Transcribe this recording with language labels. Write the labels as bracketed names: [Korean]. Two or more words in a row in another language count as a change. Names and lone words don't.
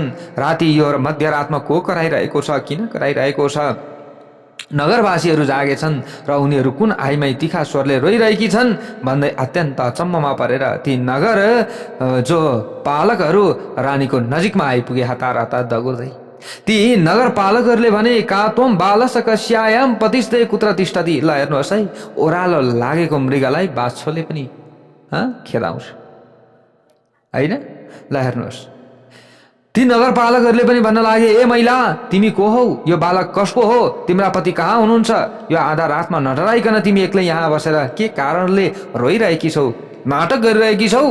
[Nepali] राति यो मध्यरातमा को कराइरहेको छ, किन कराइरहेको छ? नगरवासीहरू जागेछन् र उनीहरू कुन आइमाई तिखा स्वरले रोइरहेकी छन् भन्दै अत्यन्त अचम्ममा परेर ती नगर जो पालकहरू रानीको नजिकमा आइपुगे हतार हतार दगुर्दै। ती नगरपालकहरूले भने [Sanskrit] का त्वम बालस कस्यायाम पतिस्ते कुत्र तिष्ठति। [Nepali] ल हेर्नुहोस् है, ओह्रालो लागेको मृगलाई बाछोले पनि खेदाउँछ होइन। ल हेर्नुहोस्, ती नगरपालकहरूले पनि भन्न लागे, ए महिला, तिमी को हौ? यो बालक कसको हो? तिम्रा पति कहाँ हुनुहुन्छ? यो आधा रातमा नडराइकन तिमी एक्लै यहाँ बसेर के कारणले रोइरहेकी छौ, नाटक गरिरहेकी छौ?